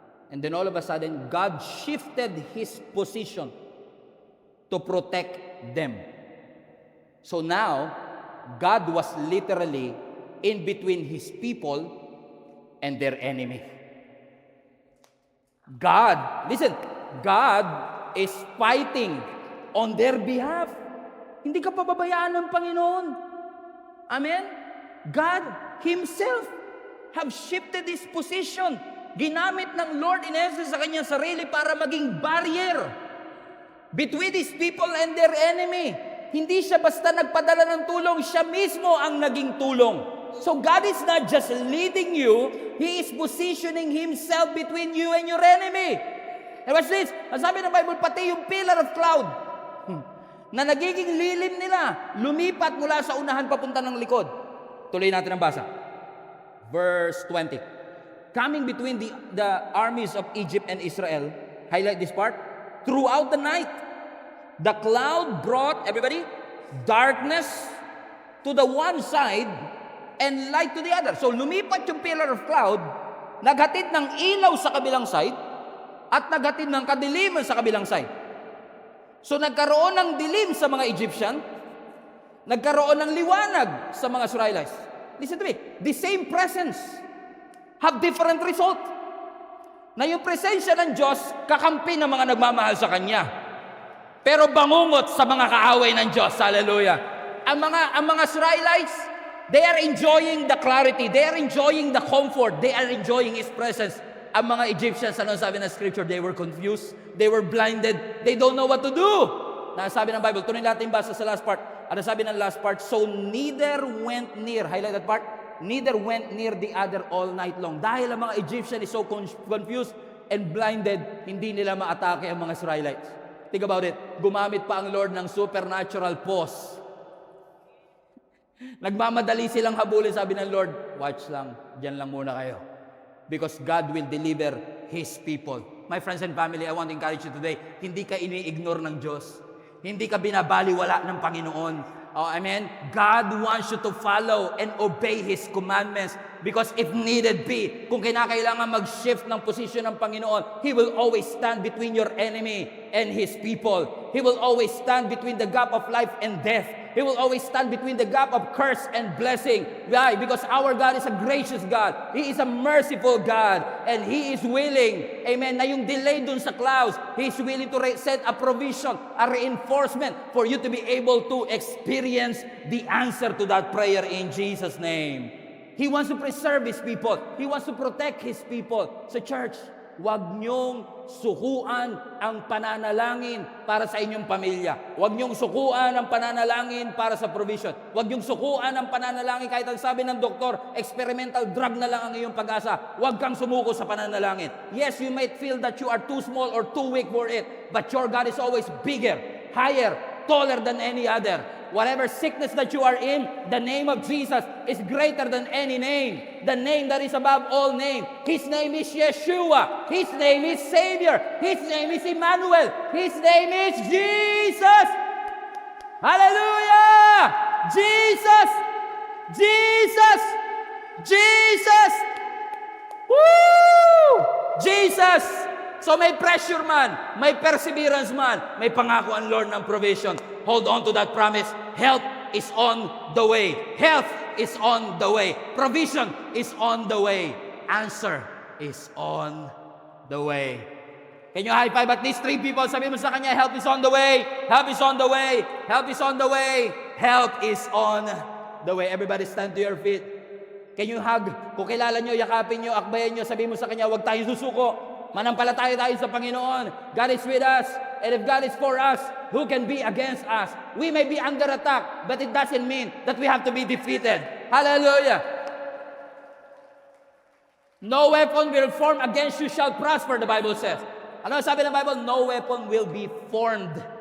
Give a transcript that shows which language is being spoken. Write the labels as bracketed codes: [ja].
[en] And then all of a sudden, God shifted His position to protect them. So now, God was literally in between His people and their enemy. God, listen, God is fighting on their behalf. [tl] Hindi ka pababayaan ng Panginoon. Amen? [en] God Himself have shifted His position. [tl] Ginamit ng Lord in essence sa kanyang sarili para maging barrier [en] between His people and their enemy. [tl] Hindi siya basta nagpadala ng tulong, siya mismo ang naging tulong. [en] So God is not just leading you, He is positioning Himself between you and your enemy. And watch this, [tl] ang sabi ng Bible, pati yung pillar of cloud na nagiging lilim nila, lumipat mula sa unahan papunta ng likod. Tuloy natin ang basa. [en] Verse 20. Coming between the armies of Egypt and Israel, highlight this part, throughout the night, the cloud brought, everybody, darkness to the one side and light to the other. [tl] So lumipat yung pillar of cloud, naghatid ng ilaw sa kabilang side, at naghatid ng kadiliman sa kabilang side. So nagkaroon ng dilim sa mga Egyptian, nagkaroon ng liwanag sa mga Israelites. [en] Listen to me, the same presence have different result. [tl] Na yung presensya ng Diyos, kakampi ng mga nagmamahal sa Kanya. Pero bangungot sa mga kaaway ng Diyos. Hallelujah. [en] Ang mga Israelites, they are enjoying the clarity. They are enjoying the comfort. They are enjoying His presence. [tl] Ang mga Egyptians, ano sabi ng Scripture? [en] They were confused. They were blinded. They don't know what to do. [tl] Sabi ng Bible, tuloy natin basa sa last part. Ano sabi ng last part? [en] So neither went near. Highlight that part. Neither went near the other all night long. [tl] Dahil ang mga Egyptian [en] is so confused and blinded, [tl] hindi nila maatake ang mga Israelites. [en] Think about it. [tl] Gumamit pa ang Lord ng supernatural pause. Nagmamadali silang habulin, sabi ng Lord, watch lang, dyan lang muna kayo. [en] Because God will deliver His people. My friends and family, I want to encourage you today, [tl] hindi ka ini-ignore ng Diyos. Hindi ka binabaliwala ng Panginoon. Oh, amen? [en] God wants you to follow and obey His commandments because if needed be, [tl] kung kinakailangan mag-shift ng posisyon ng Panginoon, [en] He will always stand between your enemy and His people. He will always stand between the gap of life and death. He will always stand between the gap of curse and blessing. Why? Because our God is a gracious God. He is a merciful God. And He is willing, amen, [tl] na yung delay dun sa clouds, [en] He is willing to set a provision, a reinforcement for you to be able to experience the answer to that prayer in Jesus' name. He wants to preserve His people. He wants to protect His people. So church, [tl] Huwag niyong sukuan ang pananalangin para sa inyong pamilya. Huwag niyong sukuan ang pananalangin para sa provision. Huwag niyong sukuan ang pananalangin kahit ang sabi ng doktor, experimental drug na lang ang iyong pag-asa. Huwag kang sumuko sa pananalangin. [en] Yes, you might feel that you are too small or too weak for it, but your God is always bigger, higher, taller than any other. Whatever sickness that you are in, the name of Jesus is greater than any name. The name that is above all name. His name is Yeshua. His name is Savior. His name is Emmanuel. His name is Jesus. Hallelujah! Jesus! Jesus! Jesus! [tl] Woo! Jesus! So may pressure man, may perseverance man, may pangako ang Lord ng provision. [en] Hold on to that promise. Help is on the way. Health is on the way. Provision is on the way. Answer is on the way. Can you high five at least 3 people? [tl] Sabi mo sa kanya, [en] help is on the way. Help is on the way. Help is on the way. Help is on the way. Everybody stand to your feet. Can you hug? [tl] Kung kilala nyo, yakapin nyo, akbayan nyo, sabi mo sa kanya, huwag tayong susuko. Manampalataya tayo sa Panginoon. [en] God is with us. And if God is for us, who can be against us? We may be under attack, but it doesn't mean that we have to be defeated. Hallelujah. No weapon will form against you shall prosper, the Bible says. [tl] Ano sabi ng Bible? [en] No weapon will be formed.